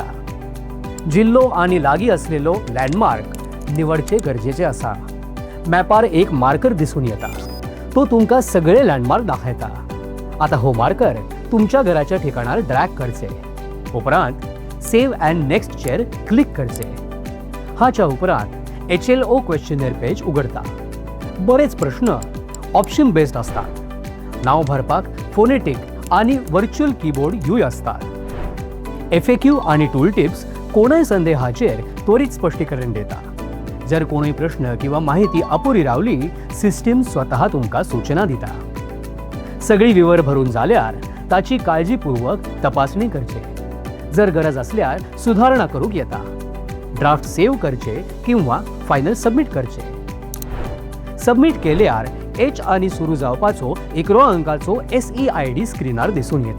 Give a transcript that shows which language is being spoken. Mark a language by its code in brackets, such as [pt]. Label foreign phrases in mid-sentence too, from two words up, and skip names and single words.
[kok] जिल्लो आणि लागीं असलेलो लँडमार्क निवडचे गरजेचे आसा. मॅपार एक मार्कर दिसून येता. तो तुमका सगळे लँडमार्क दाखयता. आता हो मार्कर तुमच्या घराच्या ठिकाणार ड्रॅग करचे. उपरांत [en] save and next [kok] चेर क्लिक करचे. हाच्या उपरांत HLO क्वेश्चनर पेज उघडता. [mr] बरेच प्रश्न [en] option based [mr] असतात. नाव भरपाक फोनेटिक आणि [en] virtual keyboard [mr] यूय असतात. [kok] FAQ आणि [en] tool tips [kok] कोणय संदेहाचेर त्वरित स्पष्टीकरण देता. जर कोणय प्रश्न किंवा माहिती अपुरी रावली सिस्टीम स्वतः तुमका सूचना दिता. सगळी विवर भरून जाल्यार ताची काळजीपूर्वक तपासणी करचे. जर गरज असल्यार सुधारणा करूंक येता. [en] draft save [kok] करचे किंवा [en] final submit [kok] करचे. सबमिट केल्यार H आणि सुरू जावपाचो 11 अंकाचो SEID स्क्रीनार दिसून येता.